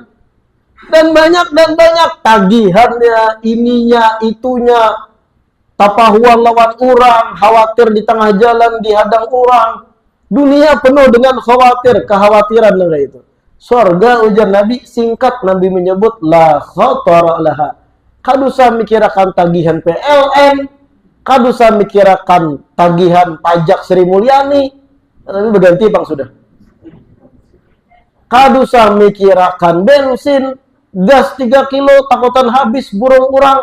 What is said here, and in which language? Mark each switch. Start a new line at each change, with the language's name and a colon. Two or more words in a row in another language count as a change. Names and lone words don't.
Indonesian: Dan banyak tagihannya, ininya, itunya,
Banjar: tapahuan lawan orang,
Indonesian: khawatir di tengah jalan, dihadang orang. Dunia penuh dengan kekhawatiran dengan itu. Surga ujar Nabi, singkat Nabi menyebut,
Arabic: لا خطر لها.
Banjar: Kadusa mikirakan tagihan PLN, kadusa mikirakan tagihan pajak Sri Mulyani, tapi berganti bang sudah. Kadusa mikirakan bensin, gas 3 kilo, takutan habis burung urang.